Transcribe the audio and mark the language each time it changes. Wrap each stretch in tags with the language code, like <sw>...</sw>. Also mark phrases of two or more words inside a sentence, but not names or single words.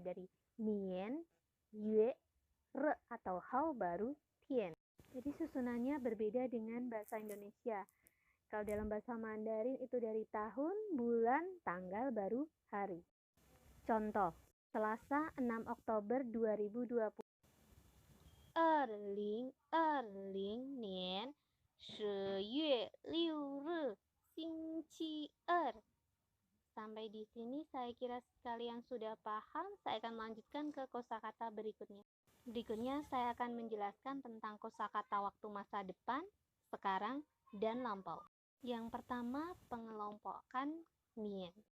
<id>Dari</id> <zh>年，月，日</zh> <id>atau hao, baru tian. Jadi susunannya berbeda dengan bahasa Indonesia. Kalau dalam bahasa Mandarin itu dari tahun, bulan, tanggal, baru hari. Contoh, Selasa 6 Oktober 2020.</id> <zh>2020 年10月6日 星期二.</zh> <id>Sampai di sini saya kira kalian sudah paham. Saya akan melanjutkan ke kosakata berikutnya. Berikutnya saya akan menjelaskan tentang kosakata waktu masa depan, sekarang, dan lampau. Yang pertama, pengelompokan nian.</id>